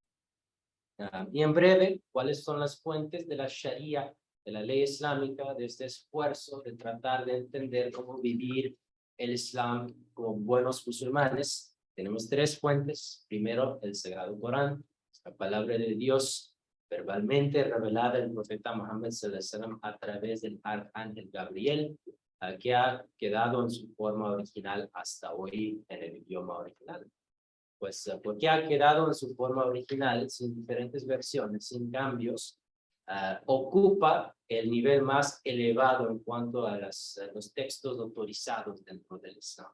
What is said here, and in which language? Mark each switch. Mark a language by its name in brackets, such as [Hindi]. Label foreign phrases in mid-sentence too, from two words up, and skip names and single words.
[Spanish] Y en breve, ¿cuáles son las fuentes de la Sharia, de la ley islámica, de este esfuerzo de tratar de entender cómo vivir el Islam como buenos musulmanes? Tenemos tres fuentes. Primero, el Sagrado Corán, la palabra de Dios verbalmente revelada al profeta Muhammad [Arabic] صلى الله عليه وسلم [Spanish] a través del arcángel Gabriel, que ha quedado en su forma original hasta hoy en el idioma original. Pues porque ha quedado en su forma original, sin diferentes versiones, sin cambios, ocupa el nivel más elevado en cuanto a los textos autorizados dentro del Islam.